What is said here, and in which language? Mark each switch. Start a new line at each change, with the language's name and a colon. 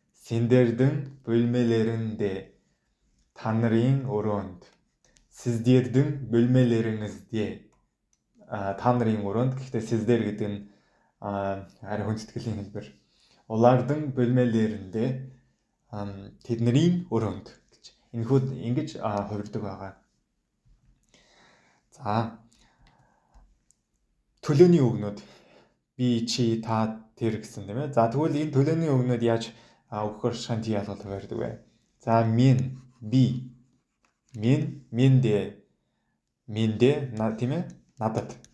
Kazakh: Сендердің бөлмелерінде.
Mongolian: Танрын өрөөнд.
Kazakh: Сіздердің бөлмелеріңізде.
Mongolian: Танрын өрөөнд. Гэхдээ сіздер гэдэг нь арай хүндэтгэлийн хэлбэр.
Kazakh: Олардың бөлмелерінде
Mongolian: тэдний өрөөнд гэж ингэж хувирдаг байгаа. За төлөөний үгнүүд би, чи, та, тэр гэсэн тийм ээ. За тэгвэл энэ төлөөний үгнүүд яаж өгөх оршихуйн ялгал хувирдаг вэ? За минь, би, минь, миньдэ, миньдэ тийм ээ. Надад.